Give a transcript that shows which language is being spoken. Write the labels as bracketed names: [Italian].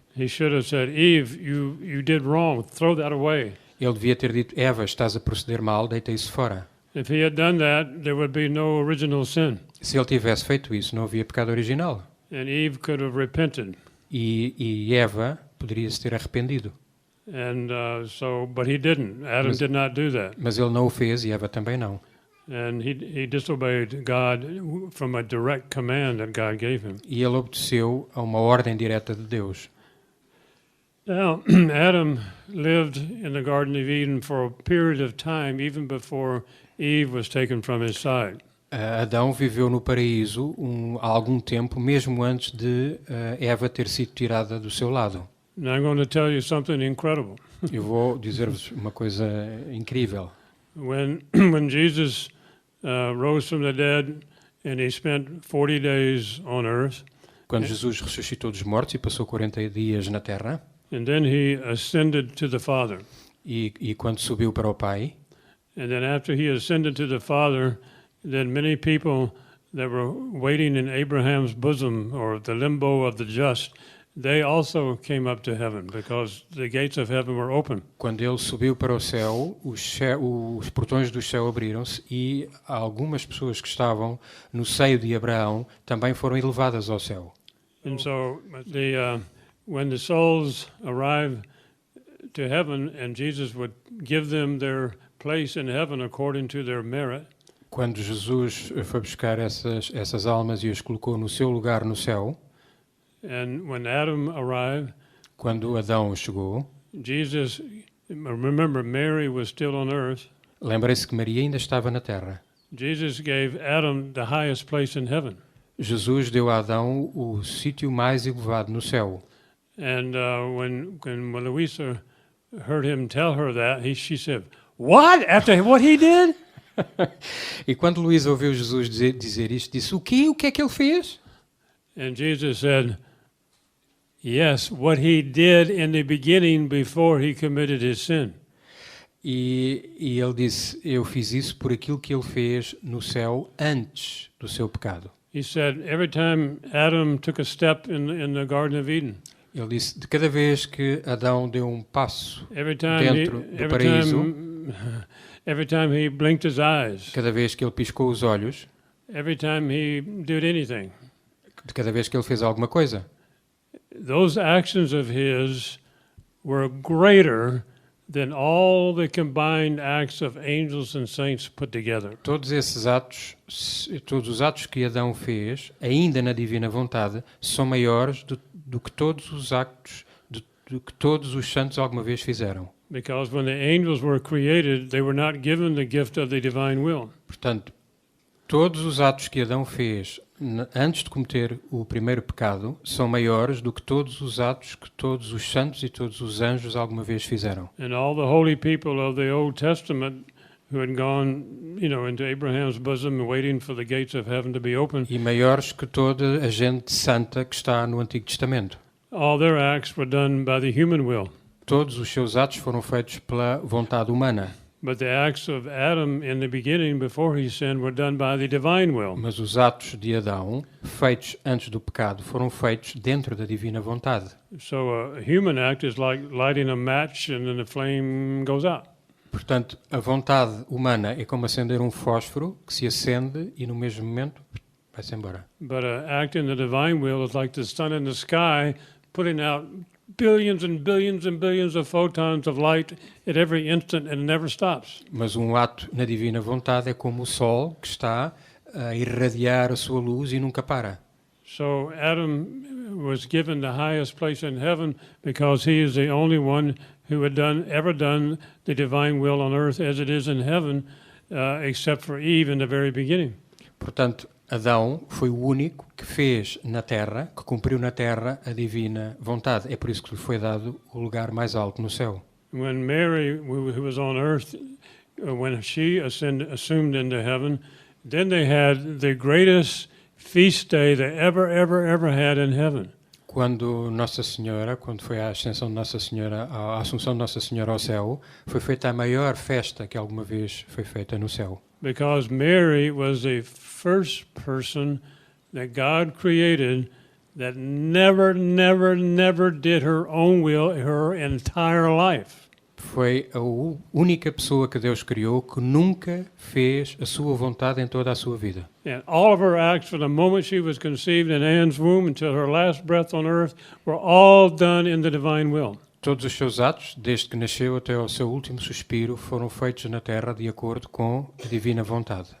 [English] He should have said, Eve, you did wrong. Throw that away. [Portuguese] Ele devia ter dito, Eva, estás a proceder mal, deita isso fora. [English] If he had done that, there would be no original sin. [Portuguese] Se ele tivesse feito isso, não havia pecado original. [English] And Eve could have repented. [Portuguese] E Eva poderia se ter arrependido. [English] And but he didn't. Adam did not do that. [Portuguese] Mas ele não o fez e Eva também não. [English] And he disobeyed God from a direct command that God gave him. [Portuguese] E ele obedeceu a uma ordem direta de Deus. [English] Now, Adam lived in the Garden of Eden for a period of time, even before Eve was taken from his side. [Portuguese] Adão viveu no paraíso há algum tempo, mesmo antes de Eva ter sido tirada do seu lado. [English] And I'm going to tell you something incredible. [Portuguese] Eu vou dizer-vos uma coisa incrível. [English] When Jesus rose from the dead and he spent 40 days on earth, [Portuguese] Quando Jesus ressuscitou dos mortos e passou 40 dias na terra, [English] and then he ascended to the Father. [Portuguese] e quando subiu para o Pai, [English] And then after he ascended to the Father, then many people that were waiting in Abraham's bosom or the limbo of the just, they also came up to heaven because the gates of heaven were open. [Portuguese] quando ele subiu para o céu, os portões do céu abriram-se e algumas pessoas que estavam no seio de Abraão também foram elevadas ao céu. [English] And so when the souls arrive to heaven and Jesus would give them their place in heaven according to their merit, [Portuguese] Quando Jesus foi buscar essas almas e as colocou no seu lugar no céu, [English] and when Adam arrived, [Portuguese] quando Adão chegou, [English] Jesus, remember Mary was still on earth. [Portuguese] lembrem-se que Maria ainda estava na terra. [English] Jesus gave Adam the highest place in heaven. [Portuguese] Jesus deu a Adão o sítio mais elevado no céu. [English] And when Louisa heard him tell her that, she said, "What? After what he did?" [Portuguese] E quando Luísa ouviu Jesus dizer isto, disse, o quê? O que é que ele fez? [English] And Jesus said, "Yes, what he did in the beginning before he committed his sin." [Portuguese] E ele disse, eu fiz isso por aquilo que ele fez no céu antes do seu pecado. [English] He said, every time Adam took a step in the Garden of Eden, [Portuguese] Ele disse, de cada vez que Adão deu um passo [English] every time [Portuguese] dentro do paraíso, [English] every time he blinked his eyes, [Portuguese] cada vez que ele piscou os olhos, [English] every time he did anything, [Portuguese] de cada vez que ele fez alguma coisa, [English] those actions of his were greater than all the combined acts of angels and saints put together. [Portuguese] todos esses atos, todos os atos que Adão fez, ainda na divina vontade, são maiores do que todos os actos, do que todos os santos alguma vez fizeram. [English] Because when the angels were created, they were not given the gift of the divine will. [Portuguese] Portanto, todos os atos que Adão fez antes de cometer o primeiro pecado são maiores do que todos os atos que todos os santos e todos os anjos alguma vez fizeram. [English] And all the holy people of the Old Testament who had gone, into Abraham's bosom waiting for the gates of heaven to be open, [Portuguese] E maiores que toda a gente santa que está no Antigo Testamento. [English] all their acts were done by the human will. [Portuguese] Todos os seus atos foram feitos pela vontade humana. [English] But the acts of Adam in the beginning, before he sinned, were done by the divine will. [Portuguese] Mas os atos de Adão, feitos antes do pecado, foram feitos dentro da divina vontade. [English] So a human act is like lighting a match and then the flame goes out. [Portuguese] Portanto, a vontade humana é como acender um fósforo que se acende e no mesmo momento vai-se embora. [English] But an act in the divine will is like the sun in the sky, putting out billions and billions and billions of photons of light at every instant and it never stops. [Portuguese] Mas um ato na divina vontade é como o sol que está a irradiar a sua luz e nunca para. [English] So Adam was given the highest place in heaven because he is the only one who had ever done the divine will on earth as it is in heaven, except for Eve in the very beginning. [Portuguese] Portanto, Adão foi o único que fez na terra, que cumpriu na terra a divina vontade. É por isso que lhe foi dado o lugar mais alto no céu. [English] When Mary, who was on earth, when she assumed into heaven, then they had the greatest feast day they ever had in heaven. [Portuguese] Quando foi a ascensão de Nossa Senhora, a Assunção de Nossa Senhora ao céu, foi feita a maior festa que alguma vez foi feita no céu. [English] Because Mary was the first person that God created that never, never, never did her own will her entire life. [Portuguese] Foi a única pessoa que Deus criou que nunca fez a sua vontade em toda a sua vida. [English] And all of her acts from the moment she was conceived in Anne's womb until her last breath on earth were all done in the divine will. [Portuguese] Todos os seus atos, desde que nasceu até ao seu último suspiro, foram feitos na terra de acordo com a divina vontade.